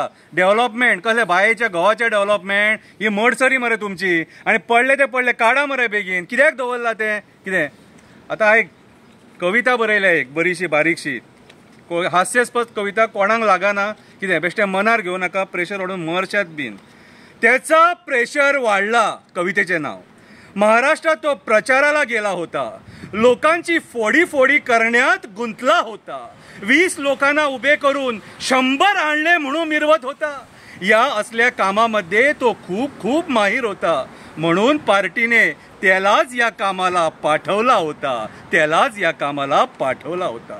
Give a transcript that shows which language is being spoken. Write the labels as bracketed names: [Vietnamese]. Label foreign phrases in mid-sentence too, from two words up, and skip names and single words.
[Konkani] डेव्हलपमेंट कसले बायेच्या घोवाचें डेव्हलपमेंट, ही मडसरी मरे तुमची, आनी पडले ते पडले काडा मरे बेगीन। कित्याक दवरला तें कितें? आतां एक कविता बरयल्या एक बरीशी बारीकशी, हास्यास्पद कविता कोणाक लागना, कितें बेश्टें मनार घेवं नाका, प्रेशर वाडून मरशात बीन। [Marathi] त्याचा प्रेशर वाढला कवितेचे नाव। महाराष्ट्रात तो प्रचाराला गेला होता, लोकांची फोडी करण्यात गुंतला होता, 20 लोकांना उभे करून 100 आणले म्हणून मिरवत होता। या असल्या कामामध्ये तो खूप माहीर होता, म्हणून पार्टीने त्यालाच या कामाला पाठवला होता।